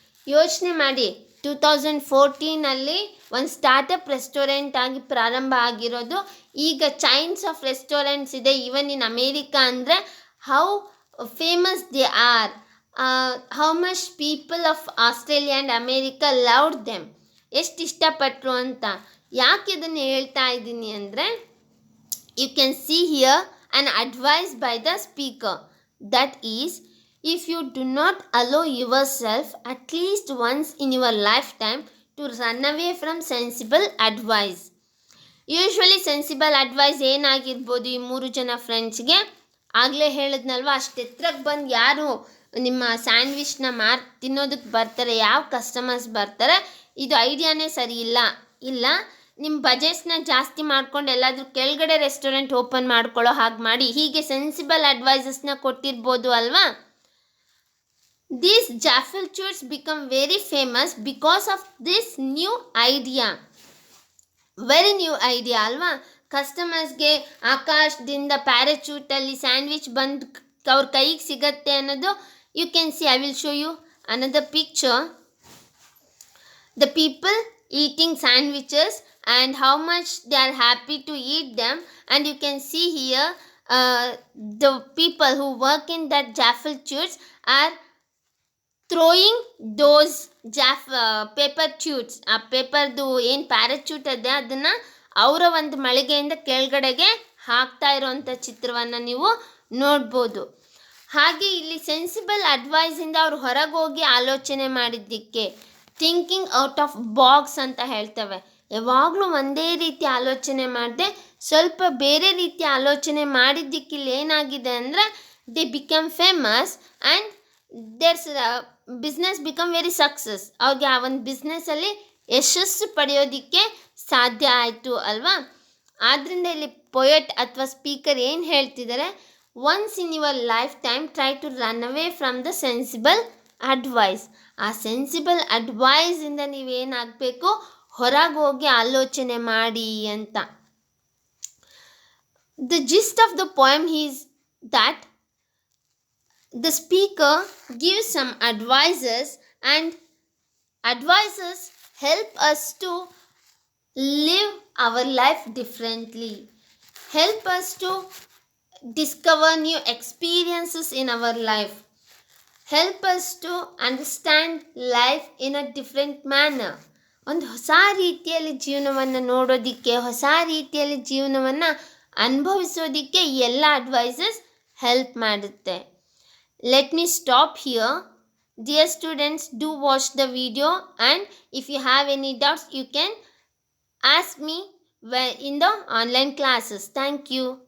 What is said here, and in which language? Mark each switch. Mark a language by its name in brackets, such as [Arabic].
[Kannada] ಯೋಚನೆ ಮಾಡಿ, 2014 ಒಂದು ಸ್ಟಾರ್ಟಪ್ ರೆಸ್ಟೋರೆಂಟ್ ಆಗಿ ಪ್ರಾರಂಭ ಆಗಿರೋದು. [English] ಈಗ chains of restaurants ಇದೆ even in America. ಅಂದರೆ how famous they are, how much people of Australia and America loved them, [Kannada] ಎಷ್ಟು ಇಷ್ಟಪಟ್ಟರು ಅಂತ. ಯಾಕೆ ಇದನ್ನು ಹೇಳ್ತಾ ಇದ್ದೀನಿ ಅಂದರೆ, [English] You can see here an advice by the speaker, that is, if you do not allow yourself at least once in your lifetime to run away from sensible advice. [Kannada] Usually sensible advice ಏನಾಗಿರ್ಬೋದು ಈ 3 ಜನ ಫ್ರೆಂಡ್ಸ್ಗೆ? ಆಗಲೇ ಹೇಳಿದ್ನಲ್ವ, ಅಷ್ಟು ಎತ್ತರಕ್ಕೆ ಬಂದು ಯಾರು ನಿಮ್ಮ ಸ್ಯಾಂಡ್ವಿಚ್ನ ತಿನ್ನೋದಕ್ಕೆ ಬರ್ತಾರೆ, ಯಾವ ಕಸ್ಟಮರ್ಸ್ ಬರ್ತಾರೆ? ಇದು ಐಡಿಯಾನೇ ಸರಿ ಇಲ್ಲ. ನಿಮ್ಮ ಬಜೆಟ್ಸ್ನ ಜಾಸ್ತಿ ಮಾಡ್ಕೊಂಡು ಎಲ್ಲಾದರೂ ಕೆಳಗಡೆ ರೆಸ್ಟೋರೆಂಟ್ ಓಪನ್ ಮಾಡ್ಕೊಳ್ಳೋ ಹಾಗೆ ಮಾಡಿ, ಹೀಗೆ ಸೆನ್ಸಿಬಲ್ ಅಡ್ವೈಸಸ್ನ ಕೊಟ್ಟಿರ್ಬೋದು ಅಲ್ವಾ? [English] These jaffle chutes become very famous because of this new idea. Very new idea ಅಲ್ವಾ? [Kannada] ಕಸ್ಟಮರ್ಸ್ಗೆ ಆಕಾಶದಿಂದ ಪ್ಯಾರಾಚೂಟಲ್ಲಿ ಸ್ಯಾಂಡ್ವಿಚ್ ಬಂದು ಅವ್ರ ಕೈಗೆ ಸಿಗತ್ತೆ ಅನ್ನೋದು. [English] You can see, I will show you another picture. The people eating sandwiches and how much they are happy to eat them. And you can see here the people who work in that jaffle chutes are throwing those paper chutes. [Kannada] ಆ ಪೇಪರ್ದು ಏನು parachute ಇದೆ ಅದನ್ನು ಅವರ ಒಂದು ಮಳಿಗೆಯಿಂದ ಕೆಳಗಡೆಗೆ ಹಾಕ್ತಾ ಇರೋವಂಥ ಚಿತ್ರವನ್ನು ನೀವು ನೋಡ್ಬೋದು. ಹಾಗೆ ಇಲ್ಲಿ ಸೆನ್ಸಿಬಲ್ ಅಡ್ವೈಸಿಂದ ಅವ್ರು ಹೊರಗೆ ಹೋಗಿ ಆಲೋಚನೆ ಮಾಡಿದ್ದಕ್ಕೆ [English] thinking out of box [Kannada] ಅಂತ ಹೇಳ್ತೇವೆ. ಯಾವಾಗಲೂ ಒಂದೇ ರೀತಿ ಆಲೋಚನೆ ಮಾಡದೆ ಸ್ವಲ್ಪ ಬೇರೆ ರೀತಿ ಆಲೋಚನೆ ಮಾಡಿದ್ದಕ್ಕೆ ಇಲ್ಲಿ ಏನಾಗಿದೆ ಅಂದರೆ, [English] They become famous and theirs business become very success. [Kannada] ಅವ್ರಿಗೆ ಆ ಒಂದು ಬಿಸ್ನೆಸ್ಸಲ್ಲಿ ಯಶಸ್ಸು ಪಡೆಯೋದಕ್ಕೆ ಸಾಧ್ಯ ಆಯಿತು ಅಲ್ವಾ? ಆದ್ದರಿಂದ ಇಲ್ಲಿ ಪೊಯೆಟ್ ಅಥವಾ ಸ್ಪೀಕರ್ ಏನು ಹೇಳ್ತಿದ್ದಾರೆ, [English] Once in your lifetime try to run away from the sensible advice. [Kannada] ಆ ಸೆನ್ಸಿಬಲ್ ಅಡ್ವೈಸಿಂದ ನೀವೇನಾಗಬೇಕು, ಹೊರಗೆ ಹೋಗಿ ಆಲೋಚನೆ ಮಾಡಿ ಅಂತ. [English] The gist of the poem is that the speaker gives some advices, and advices help us to live our life differently, help us to discover new experiences in our life, help us to understand life in a different manner. [Kannada] ಒಂದು ಹೊಸ ರೀತಿಯಲ್ಲಿ ಜೀವನವನ್ನು ನೋಡೋದಕ್ಕೆ, ಹೊಸ ರೀತಿಯಲ್ಲಿ ಜೀವನವನ್ನು ಅನುಭವಿಸೋದಕ್ಕೆ ಎಲ್ಲ advises help ಮಾಡುತ್ತೆ. [English] Let me stop here. Dear students, do watch the video, and if you have any doubts, you can ask me in the online classes. Thank you.